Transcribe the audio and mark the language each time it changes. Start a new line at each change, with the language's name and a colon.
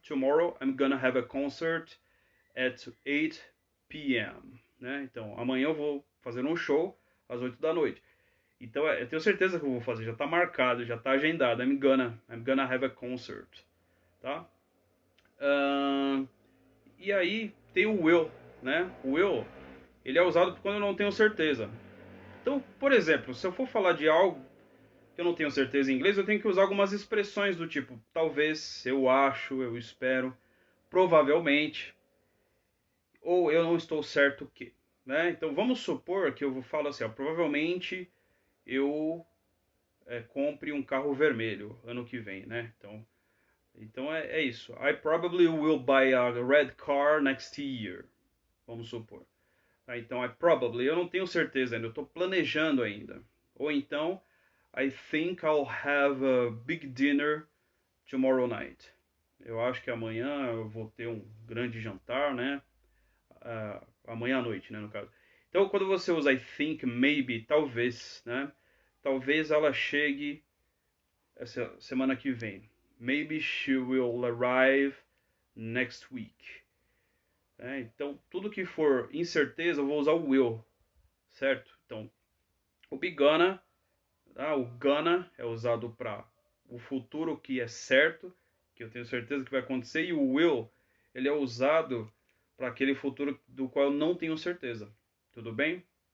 English: Tomorrow I'm gonna have a concert at 8 p.m.
Portuguese: Né? Então, amanhã eu vou fazer um show às 8 da noite. Então, eu tenho certeza que eu vou fazer, já está marcado, já está agendado.
English: I'm gonna have a concert, tá?
Portuguese: E aí tem o will, né? O will, ele é usado quando eu não tenho certeza. Então, por exemplo, se eu for falar de algo que eu não tenho certeza em inglês, eu tenho que usar algumas expressões do tipo talvez, eu acho, eu espero, provavelmente, ou eu não estou certo que, né? Então vamos supor que eu falo assim, ó, provavelmente eu compre um carro vermelho ano que vem, né? Então é isso.
English: I probably will buy a red car next year.
Portuguese: Vamos supor. Então, eu não tenho certeza ainda, eu estou planejando ainda. Ou então,
English: I think I'll have a big dinner tomorrow night.
Portuguese: Eu acho que amanhã eu vou ter um grande jantar, né? Amanhã à noite, né, no caso. Então, quando você usa
English: I think, maybe,
Portuguese: talvez, né? Talvez ela chegue essa semana que vem.
English: Maybe she will arrive next week.
Portuguese: Então, tudo que for incerteza, eu vou usar o will, certo? Então, o be gonna, o gonna é usado para o futuro que é certo, que eu tenho certeza que vai acontecer, e o will, ele é usado para aquele futuro do qual eu não tenho certeza. Tudo bem?